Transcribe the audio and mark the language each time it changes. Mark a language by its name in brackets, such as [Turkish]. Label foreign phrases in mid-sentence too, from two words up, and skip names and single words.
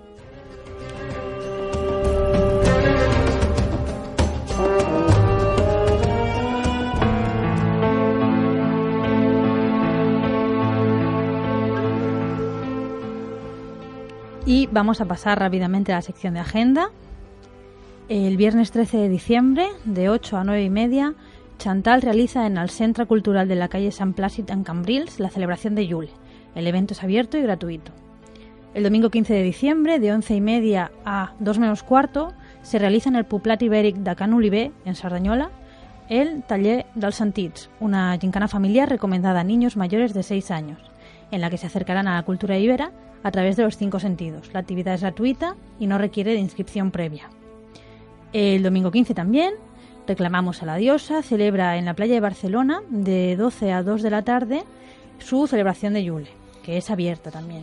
[Spanish] Y vamos a pasar rápidamente a la sección de agenda. El viernes 13 de diciembre, de 8 a 9 y media, Chantal realiza en el Centre Cultural de la calle Sant Plàcid en Cambrils la celebración de Yule. El evento es abierto y gratuito. El domingo 15 de diciembre, de 11 y media a 2 menos cuarto, se realiza en el Poblat Ibèric de Can Oliver, en Cerdanyola, el Taller dels Sentits, una gincana familiar recomendada a niños mayores de 6 años, en la que se acercarán a la cultura ibera a través de los 5 sentidos. La actividad es gratuita y no requiere de inscripción previa. El domingo 15 también, Reclamamos a la Diosa celebra en la playa de Barcelona de 12 a 2 de la tarde su celebración de Yule, que es abierta también.